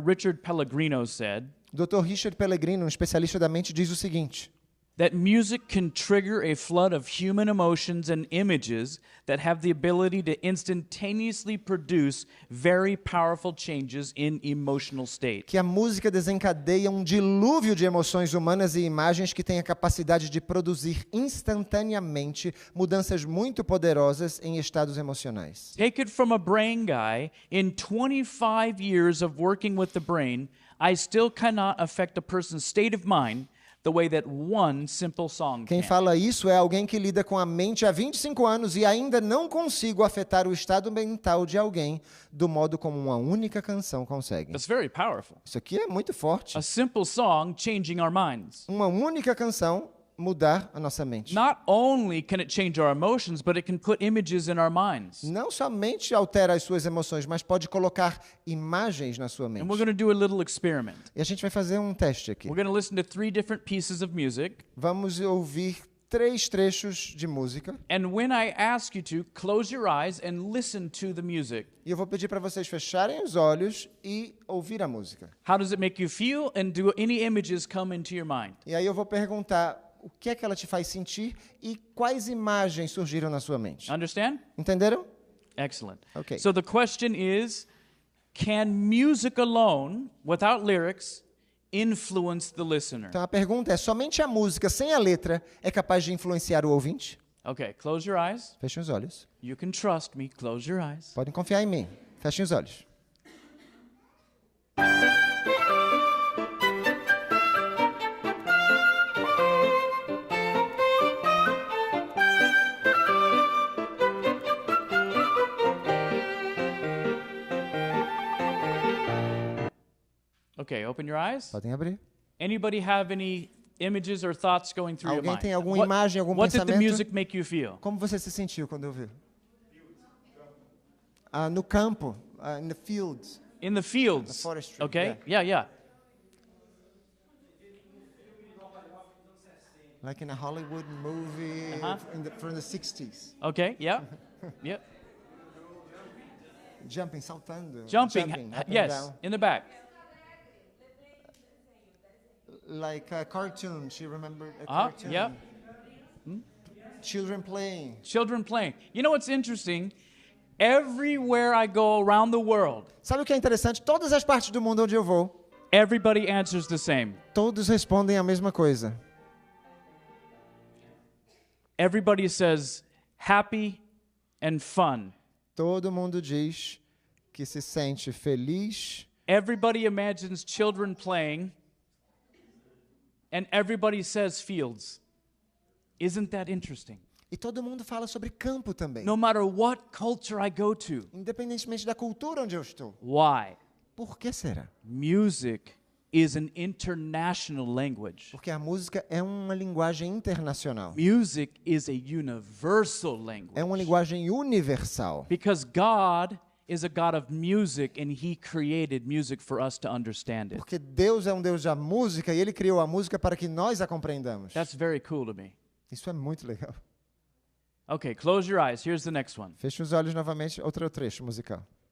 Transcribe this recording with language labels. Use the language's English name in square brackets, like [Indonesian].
[English] Richard Pellegrino said [Portuguese] Dr. Richard Pellegrino, um especialista da mente, diz o seguinte: [English] that music can trigger a flood of human emotions and images that have the ability to instantaneously produce very powerful changes in emotional state. [Portuguese] que a música desencadeia um dilúvio de emoções humanas e imagens que tem a capacidade de produzir instantaneamente mudanças muito poderosas em estados emocionais. [English] Take it from a brain guy, in 25 years of working with the brain, I still cannot affect a person's state of mind the way that one simple song [Portuguese] Quem [English] can. [Portuguese] fala isso é alguém que lida com a mente há 25 anos e ainda não consigo afetar o estado mental de alguém do modo como uma única canção consegue. [English] That's very powerful. [Portuguese] Isso aqui é muito forte. [English] A simple song changing our minds. [Portuguese] Uma única canção mudar a nossa mente. [English] Not only can it change our emotions, but it can put images in our minds. [Portuguese] Não somente altera as suas emoções, mas pode colocar imagens na sua mente. [English] And we're going to do a little experiment. [Portuguese] E a gente vai fazer um teste aqui. [English] We're going to listen to 3 different pieces of music. [Portuguese] Vamos ouvir 3 trechos de música. [English] And when I ask you to, close your eyes and listen to the music. [Portuguese] E eu vou pedir para vocês fecharem os olhos e ouvir a música. [English] How does it make you feel? And do any images come into your mind? [Portuguese] E aí eu vou perguntar o que é que ela te faz sentir e quais imagens surgiram na sua mente. [English] Understand? [Portuguese] Entenderam? [English] Excellent. Okay. So the question is, can music alone, without lyrics, influence the listener? [Portuguese] Então a pergunta é, somente a música sem a letra é capaz de influenciar o ouvinte? [English] Okay, close your eyes. [Portuguese] Fechem os olhos. [English] You can trust me. Close your eyes. [Portuguese] Podem confiar em mim. Fechem os olhos. [English] Okay, open your eyes. [Portuguese] Podem abrir. [English] Anybody have any images or thoughts going through your [Portuguese] Alguém [English] mind? [Portuguese] tem alguma imagem, algum [English] what did the [Portuguese] pensamento? [English] music make you feel? [Portuguese] Como você se sentiu quando ouviu? No campo, [English] in the fields. In the fields. The forestry, Okay? Yeah. Like in a Hollywood movie from the 60s. Okay, yeah. Yep. Jumping, [Portuguese] saltando. [English] Jumping. up and Yes, down. in the back. Like a cartoon. She remembered a Uh-huh, cartoon. yep. Children playing. Children playing. You know what's interesting? Everywhere I go around the world, [Portuguese] Sabe o que é interessante? Todas as partes do mundo onde eu vou, [English] everybody answers the same. [Portuguese] todos respondem a mesma coisa. [English] Everybody says happy and fun. [Portuguese] Todo mundo diz que se sente feliz. [English] Everybody imagines children playing, and everybody says fields. Isn't that interesting? [Portuguese] E todo mundo fala sobre campo também. [English] No matter what culture I go to. [Portuguese] Independentemente da cultura onde eu estou. [English] Why? [Portuguese] Por que será? [English] Music is an international language. [Portuguese] Porque a música é uma linguagem internacional. [English] Music is a universal language. [Portuguese] É uma linguagem universal. [English] Because God is a God of music and He created music for us to understand it. [Portuguese] Porque Deus é um Deus da música e Ele criou a música para que nós a compreendamos. [English] That's very cool to me. [Portuguese] Isso é muito legal. [English] Okay, close your eyes. Here's the next one. [Portuguese] Feche os olhos novamente, outro trecho musical.